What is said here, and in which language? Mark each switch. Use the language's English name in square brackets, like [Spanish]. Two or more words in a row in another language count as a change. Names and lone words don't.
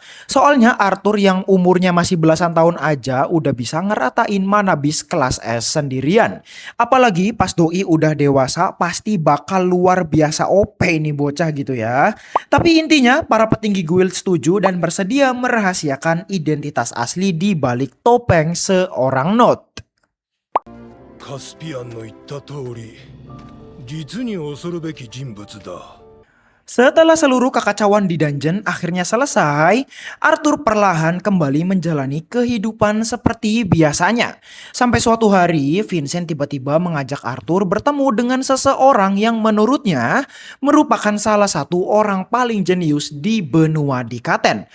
[Indonesian] Soalnya Arthur yang umurnya masih belasan tahun aja udah bisa ngeratain Manabis kelas S sendirian. Apalagi pas Doi udah dewasa pasti bakal luar biasa OP nih bocah gitu ya. Tapi intinya para petinggi guild setuju dan bersedia merahasiakan identitas asli di balik topeng seorang Not. [Japanese] カスピアンの言った通り、実に恐るべき人物だ。 [Indonesian] Setelah seluruh kekacauan di dungeon akhirnya selesai, Arthur perlahan kembali menjalani kehidupan seperti biasanya. Sampai suatu hari, Vincent tiba-tiba mengajak Arthur bertemu dengan seseorang yang menurutnya merupakan salah satu orang paling jenius di benua Dikaten.